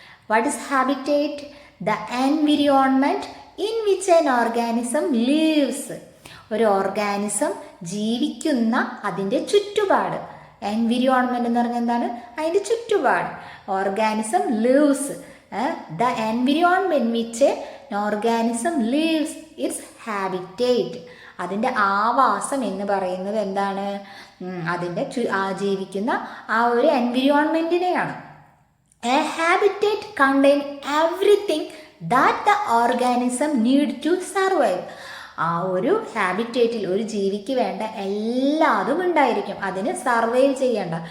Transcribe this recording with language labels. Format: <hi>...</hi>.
<en>What is habitat? The environment in which an organism lives.</en> <ml>ഒരു organism ജീവിക്കുന്ന അതിൻ്റെ ചുറ്റുപാട്. എൻവിറോൺമെന്റ് എന്ന് പറഞ്ഞാൽ എന്താണ്? അതിൻ്റെ ചുറ്റുപാട്.</ml> <en>Organism lives. The environment which an organism lives its habitat.</en> <ml>അതിൻ്റെ ആവാസം എന്ന് പറയുന്നത് എന്താണ്? അതിൻ്റെ ജീവിക്കുന്ന ആ ഒരു എൻവിറോൺമെൻറ്റിനെയാണ്.</ml> <en>A habitat contain everything that the organism need to survive.</en> <ml>ആ ഒരു ഹാബിറ്റേറ്റിൽ ഒരു ജീവിക്ക് വേണ്ട എല്ലാതും ഉണ്ടായിരിക്കും, അതിന് സർവൈവ് ചെയ്യേണ്ട.</ml>